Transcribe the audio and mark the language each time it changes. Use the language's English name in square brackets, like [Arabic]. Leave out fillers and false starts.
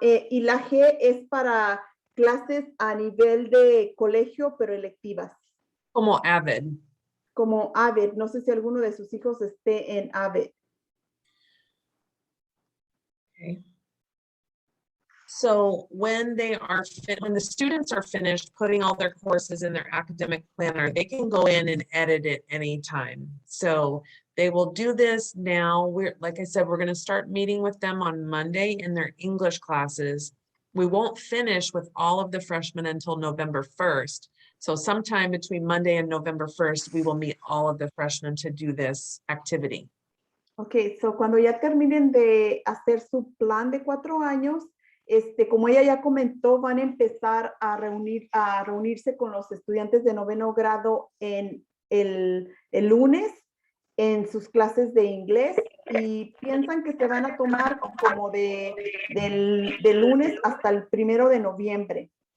[Spanish] Y la G es para clases a nivel de colegio, pero electivas. Como AVID. Como AVID. No sé si alguno de sus hijos esté en AVID. [English] Okay. So when the students are finished putting all their courses in their academic planner, they can go in and edit it anytime. So they will do this now. Like I said, we're going to start meeting with them on Monday in their English classes. We won't finish with all of the freshmen until November 1st. So sometime between Monday and November 1st, we will meet all of the freshmen to do this activity. [Spanish] Ok, so cuando ya terminen de hacer su plan de 4 años, como ella ya comentó, van a empezar a reunirse con los estudiantes de 9º grado en el lunes en sus clases de inglés y piensan que se van a tomar como del lunes hasta el 1 de noviembre.